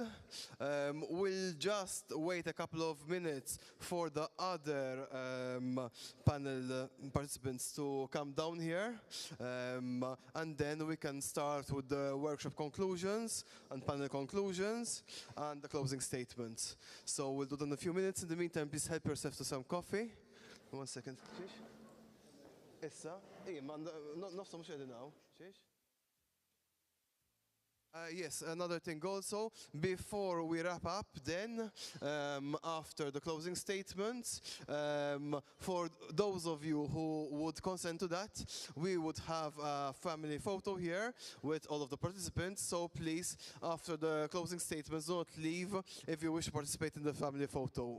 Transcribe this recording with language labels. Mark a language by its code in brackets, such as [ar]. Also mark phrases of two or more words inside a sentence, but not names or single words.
[en] We'll just wait a couple of minutes for the other panel participants to come down here, and then we can start with the workshop conclusions and panel conclusions and the closing statements. So we'll do that in a few minutes. In the meantime, please help yourself to some coffee. 1 second, please. [mt] Issa, nofsa mux now. [en] Yes, another thing also, before we wrap up then, after the closing statements, for those of you who would consent to that, we would have a family photo here with all of the participants, so please, after the closing statements, do not leave if you wish to participate in the family photo.